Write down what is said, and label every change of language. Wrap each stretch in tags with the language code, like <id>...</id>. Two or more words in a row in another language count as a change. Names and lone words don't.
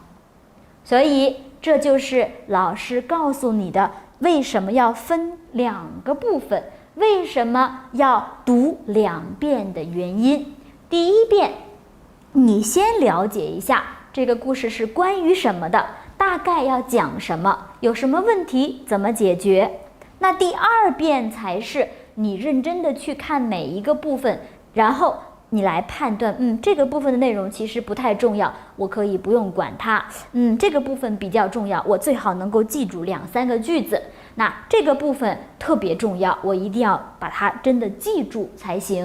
<zh>所以這就是老師告訴你的，為什麼要分2個部分，為什麼要讀2遍的原因。第1遍，你先了解一下這個故事是關於什麼的，大概要講什麼，有什麼問題怎麼解決。那第2遍才是你認真的去看每一個部分，然後你來判斷，這個部分的內容其實不太重要，我可以不用管它。這個部分比較重要，我最好能夠記住2、3個句子。那這個部分特別重要，我一定要把它真的記住才行。</zh>